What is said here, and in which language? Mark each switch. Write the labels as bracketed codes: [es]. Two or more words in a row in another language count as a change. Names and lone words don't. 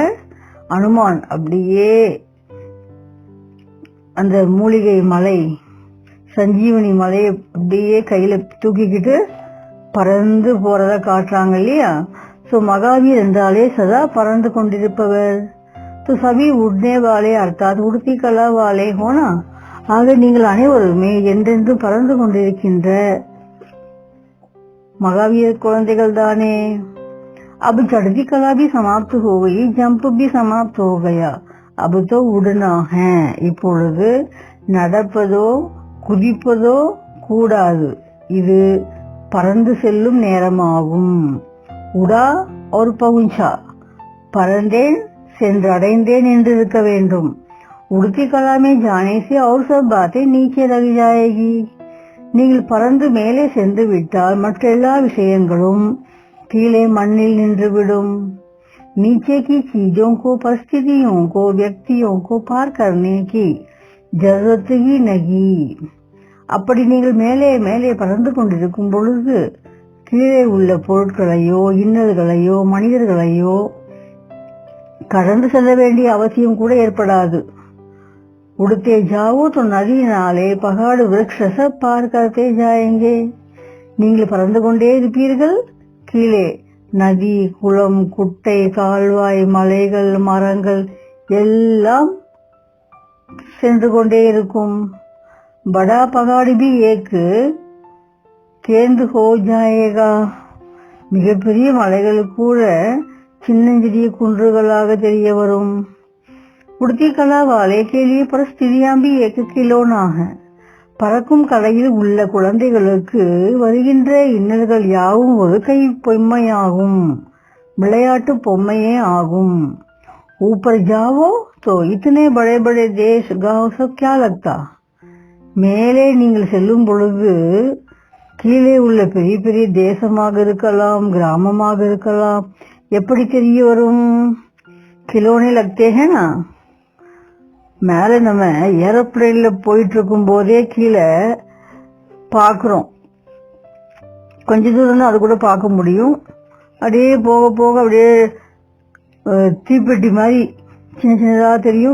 [ta] அனுமான் அப்படியே அந்த மூலிகை மலை, சஞ்சீவனி மலையை அப்படியே கையில தூக்கிக்கிட்டு பறந்து போறத காட்டுறாங்க இல்லையா? ஸோ மகாவீர் என்றாலே சதா பறந்து கொண்டிருப்பவர். [hi] तो सभी उड़ने वाले अर्थात उड़ती कला वाले होना. [ta] ஆக நீங்கள் அனைவருமே என்றென்றும் பறந்து கொண்டிருக்கின்ற மகாவீர் குழந்தைகள் தானே. [hi] अब चढ़ती कला भी समाप्त हो गई, जंप भी समाप्त हो गया, अब तो उड़ना है. [ta] இப்பொழுது நடப்பதோ குதிப்பதோ கூடாது, இது பறந்து செல்லும் நேரமாகும். [hi] உடா और पहुंचा, [ta] பறந்தேன் சென்றடைந்தேன் என்று இருக்க வேண்டும். [hi] उड़ती कला में जाने से और सब बातें नीचे लग जाएगी. [ta] நீங்கள் பறந்து மேலே சென்று விட்டால் மற்ற எல்லா விஷயங்களும் கீழே மண்ணில் நின்றுவிடும். [hi] नीचे की चीजों को, परिस्थितियों को, व्यक्तियों को पार करने की जरूरत ही नहीं. [ta] அப்படி நீங்கள் மேலே மேலே பறந்து கொண்டிருக்கும் பொழுது கீழே உள்ள பொருட்களையோ இன்னல்களையோ மனிதர்களையோ கடந்து செல்ல வேண்டிய அவசியம் கூட ஏற்படாது. [hi] उड़ते जाओ तो नदी नाले पहाड़ वृक्ष सब पार करते जाएंगे. [ta] நீங்கள் பறந்து கொண்டே இருப்பீர்கள், கீழே நதி குளம் குட்டை கால்வாய் மலைகள் மரங்கள் எல்லாம் சென்று கொண்டே இருக்கும். [hi] बड़ा पहाड़ भी एक केंद्र हो जाएगा. [ta] மிகப்பெரிய மலைகள் கூட சின்னஞ்சிறிய குன்றுகளாக தெரிய வரும். [hi] उड़ती कला वाले के लिए परिस्थितियां भी एक खिलौना है. [ta] பறக்கும் கலையில் உள்ள குழந்தைகளுக்கு வருகின்ற இன்னல்கள் யாவும் ஒரு கை பொம்மையாகும், விளையாட்டு பொம்மையே ஆகும். [hi] ऊपर जाओ तो इतने बड़े बड़े देश गांव सब क्या लगता. [ta] மேலே நீங்கள் செல்லும் பொழுது கீழே உள்ள பெரிய பெரிய தேசமாக இருக்கலாம் கிராமமாக இருக்கலாம் எப்படி தெரிய வரும். [hi] खिलौने लगते हैं ना. [ta] மேலே நம்ம ஏரோப்ளேன்ல போயிட்டு இருக்கும் போதே கீழே பார்க்குறோம், கொஞ்ச தூரம் தான் அது கூட பார்க்க முடியும். அப்படியே போக போக அப்படியே தீப்பெட்டி மாதிரி சின்ன சின்னதாக தெரியும்.